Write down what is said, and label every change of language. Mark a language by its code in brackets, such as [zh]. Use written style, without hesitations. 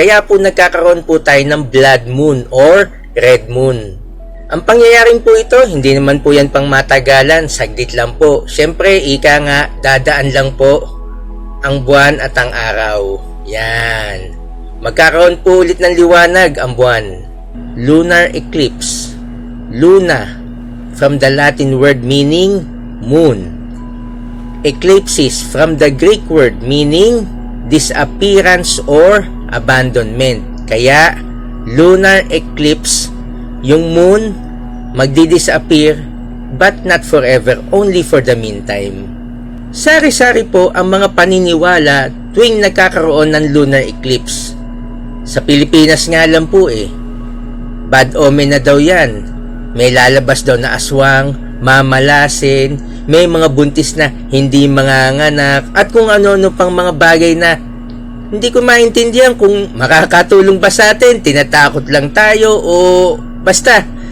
[tl] Kaya po nagkakaroon po tayo ng blood moon or red moon. Ang pangyayaring po ito, hindi naman po yan pang matagalan, saglit lang po. Siyempre, ika nga, dadaan lang po ang buwan at ang araw. Yan. Magkakaroon po ulit ng liwanag ang buwan. [en] Lunar eclipse. Luna, from the Latin word meaning moon. Eclipses, from the Greek word meaning disappearance or abandonment. Kaya, lunar eclipse, yung moon magdi-disappear but not forever, only for the meantime. [tl] Sari-sari po ang mga paniniwala tuwing nagkakaroon ng lunar eclipse. Sa Pilipinas nga lang po bad omen na daw yan. May lalabas daw na aswang, mamalasin, may mga buntis na hindi manganganak, at kung ano-ano pang mga bagay na hindi ko maintindihan kung makakatulong ba sa atin, tinatakot lang tayo o basta.